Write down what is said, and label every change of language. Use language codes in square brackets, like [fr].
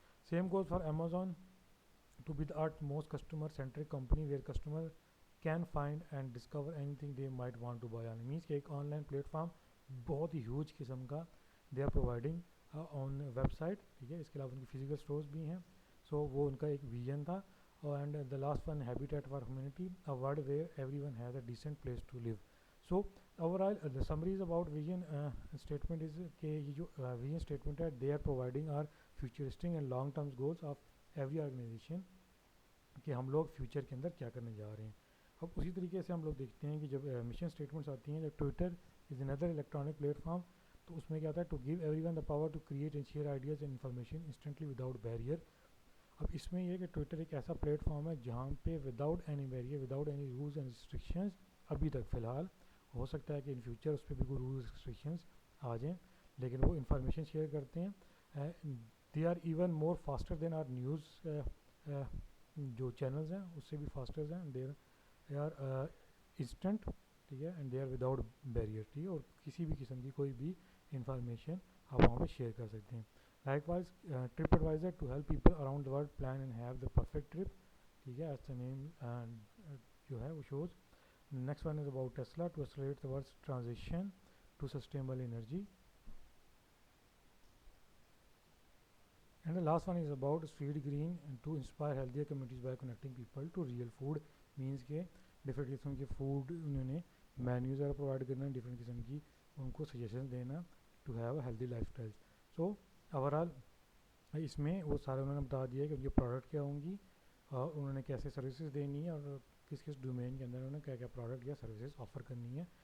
[en] Same goes for Amazon to be the most customer centric company where customer can find and discover anything they might want to buy. [ur] Means کہ ایک on line plate form بہت ہی huge قسم کا [en] they are providing on website, [ur] ٹھیک ہے. اس کے علاوہ ان کی فزیکل اسٹورز بھی ہیں. سو وہ ان کا ایک ویژن تھا. [en] And the last one, habitat for humanity, a world where everyone has a decent place to live. So overall the summary is about vision statement is [ur] کہ یہ جو vision statement ہے [en] they are providing our futuristic and long term goals of every organization [ur] کہ ہم لوگ future کے اندر کیا کرنے جا رہے ہیں. اب اسی طریقے سے ہم لوگ دیکھتے ہیں کہ جب مشن اسٹیٹمنٹس آتی ہیں, جب [en] Twitter is اندر electronic platform [ur] تو اس میں کیا آتا ہے, [en] To give everyone the power to create and share ideas and information instantly without barrier. [ur] اب اس میں یہ کہ ٹویٹر ایک ایسا پلیٹ فارم ہے جہاں پہ without any barrier without any rules and restrictions ابھی تک فی الحال, ہو سکتا ہے کہ ان فیوچر اس پہ بھی کوئی رولز ریسٹرکشنز آ جائیں, لیکن وہ انفارمیشن شیئر کرتے ہیں. [en] they are even more faster than our news [ur] جو چینلز ہیں اس سے بھی فاسٹر ہیں. [en] they are instant, [ur] ٹھیک ہے, [en] and they are without barrier, [ur] ٹھیک ہے, اور کسی بھی قسم کی کوئی بھی انفارمیشن آپ وہاں پہ شیئر کر سکتے ہیں. [en] Likewise, TripAdvisor to help people around the world plan and have the perfect trip. ٹھیک ہے, as the name جو ہے وہ shows. Next one is about Tesla to accelerate the world's transition to sustainable energy. And the last one is about Feed Green to inspire healthier communities by connecting people to real food. [ur] means کہ different قسم کے food انہوں نے menus وغیرہ provide کرنا, different قسم کی ان کو سجیشن دینا [en] To have a healthy lifestyle. [ur] So overall اس میں وہ سارے انہوں نے بتا دیا کہ ان کی پروڈکٹ کیا ہوں گی اور انہوں نے کیسے سروسز دینی ہے اور کس کس ڈومین کے اندر انہوں نے کیا کیا پروڈکٹ یا سروسز آفر کرنی ہے.